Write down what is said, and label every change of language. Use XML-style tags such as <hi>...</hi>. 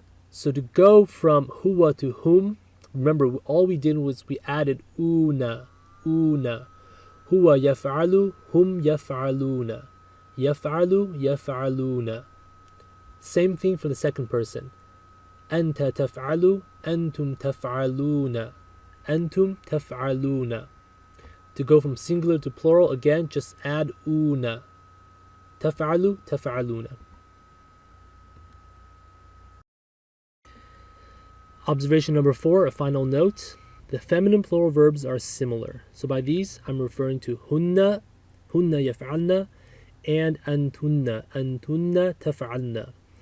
<en>So to go from huwa to whom, remember all we did was we added una.</en> <ar>Huwa yaf'alu, hum yaf'aluna. يفعل يفعلون.</ar> <en>Same thing for the second person.</en> <ar>أنت تفعل أنتم تفعلون أنتم تفعلون.</ar> <en>To go from singular to plural, again, just add una.</en> <ar>تفعل تفعلون.</ar> <en>Observation number 4, a final note. The feminine plural verbs are similar. So by these, I'm referring to hunna,</en> <ar>hunna yaf'alna,</ar> <en>and antunna,</en> <ar>antunna taf'alna.</ar>